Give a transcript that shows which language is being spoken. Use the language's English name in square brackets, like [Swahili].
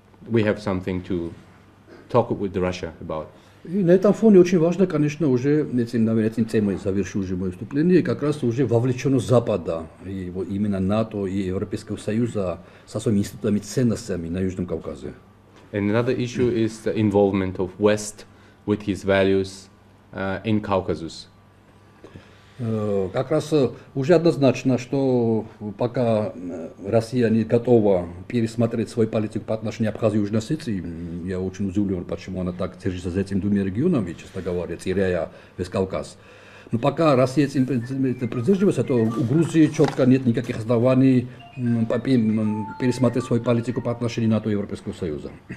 [English] We have something to talk with Russia about. [Russian] И на этом фоне очень важно, конечно, уже, этим темой завершу уже мое выступление, как раз уже вовлеченность Запада, и именно НАТО и Европейского Союза со своими институтами ценностями на Южном Кавказе. [English] And another issue is the involvement of West with his values in Caucasus. [Russian] Как раз уже однозначно, что пока Россия не готова пересмотреть свою политику по отношению к Абхазии и Южной Осетии, я очень удивлен, почему она так держится за этими двумя регионами, честно говоря, теряя весь Кавказ. Но пока Россия этим придерживается, то у Грузии четко нет никаких оснований пересмотреть свою политику по отношению к НАТО и Европейского Союза.